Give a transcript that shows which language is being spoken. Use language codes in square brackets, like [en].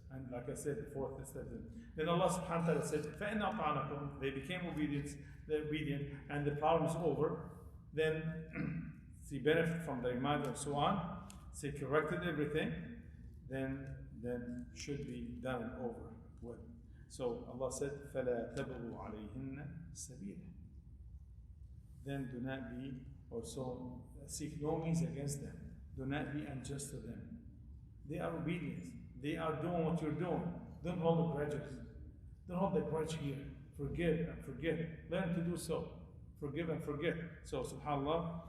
[en] And like I said, the fourth step. Then Allah subhanahu wa ta'ala said, [ar] فَإِنْ أَطَعْنَكُمْ. [en] They became obedient, and the problem is over. Then they benefit from the reminder and so on. They corrected everything. Then should be done over with. So Allah said, [ar] فَلَا تَبْغُوا عَلَيْهِنَّ سَبِيلًا. [en] Then do not be, or so seek no means against them. Do not be unjust to them. They are obedient. They are doing what you're doing. Don't hold the grudges. Don't hold the grudge here. Forgive and forget. Learn to do so. Forgive and forget. So subhanAllah.